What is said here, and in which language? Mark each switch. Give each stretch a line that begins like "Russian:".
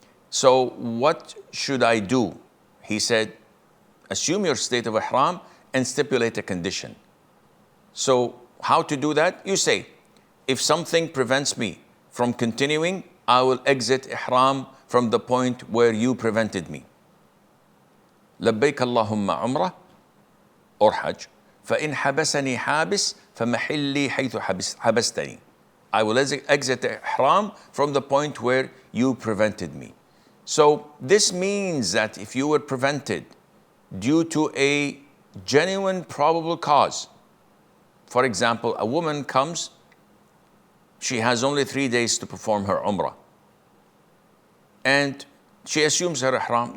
English: So what should I do? He said, assume your state of ihram and stipulate a condition. So how to do that? You say, if something prevents me from continuing, I will exit ihram from the point where you prevented me.
Arabic: لبيك اللهم عمرة
English: or Hajj.
Arabic: فإن حبسني حابس فمحلي حيث حبستني.
English: I will exit the ihram from the point where you prevented me. So this means that if you were prevented due to a genuine probable cause, for example, a woman comes, she has only 3 days to perform her umrah, and she assumes her ihram.